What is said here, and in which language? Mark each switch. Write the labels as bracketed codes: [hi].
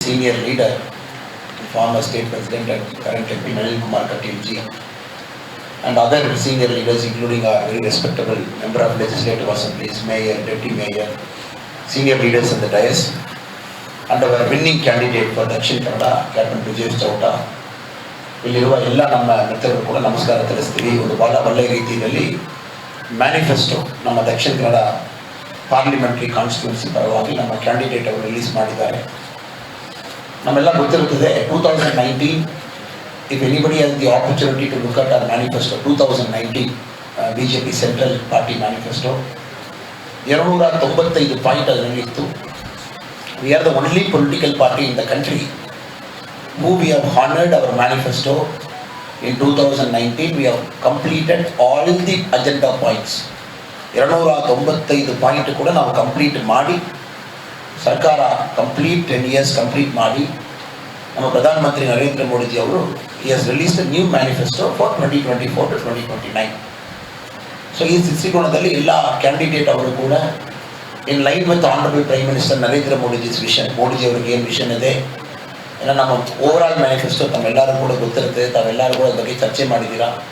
[en] Senior leader, former state president and current MP Nalin Kumar Katil ji, and other senior leaders including our very respectable member of legislative assemblies, mayor, deputy mayor, senior leaders in the dais, and our winning candidate for Dakshin Kannada, Captain Brajesh Chauta. [kn] ಇಲ್ಲಿರುವ ಎಲ್ಲ ನಮ್ಮ ಮಿತ್ರರು ಕೂಡ ನಮಸ್ಕಾರ ತಿಳಿಸ್ತೀವಿ. ಒಂದು ಬಹಳ ಒಳ್ಳೆಯ ರೀತಿಯಲ್ಲಿ ಮ್ಯಾನಿಫೆಸ್ಟೋ ನಮ್ಮ ದಕ್ಷಿಣ ಕನ್ನಡ ಪಾರ್ಲಿಮೆಂಟರಿ ಕಾನ್ಸ್ಟಿಟ್ಯೂನ್ಸಿ ಪರವಾಗಿ ನಮ್ಮ ಕ್ಯಾಂಡಿಡೇಟ್ ಅವರು ರಿಲೀಸ್ ಮಾಡಿದ್ದಾರೆ. ನಮ್ಮೆಲ್ಲ ಗೊತ್ತಿರುತ್ತದೆ [en] 2019, if anybody has the opportunity to look at our manifesto 2019 BJP Central Party Manifesto, [kn] 295 point ಅದರಲ್ಲಿತ್ತು. [en] We are the only political party in the country who we have honored our manifesto. In 2019 we have completed all the agenda points. [kn] 295 point ಕೂಡ ನಾವು complete ಮಾಡಿ, ಸರ್ಕಾರ complete 10 years complete ಮಾಡಿ, ನಮ್ಮ ಪ್ರಧಾನಮಂತ್ರಿ ನರೇಂದ್ರ ಮೋದಿಜಿ ಅವರು [en] he has released a new manifesto for 2024 to 2029. [kn] So ಈ ದೃಷ್ಟಿಕೋನದಲ್ಲಿ ಎಲ್ಲ ಕ್ಯಾಂಡಿಡೇಟ್ ಅವರು ಕೂಡ [en] in line with honourable prime minister Narendra Modiji's vision, [kn] Modiji ಅವ್ರಿಗೆ ಏನು ವಿಷನ್ ಇದೆ ಎಲ್ಲ ನಮ್ಮ ಓವರ್ ಆಲ್ ಮ್ಯಾನಿಫೆಸ್ಟೋ ತಮ್ಮೆಲ್ಲರೂ ಕೂಡ ಗೊತ್ತಿರುತ್ತೆ, ತಾವೆಲ್ಲರೂ ಕೂಡ ಬಗ್ಗೆ ಚರ್ಚೆ ಮಾಡಿದ್ದೀರಾ.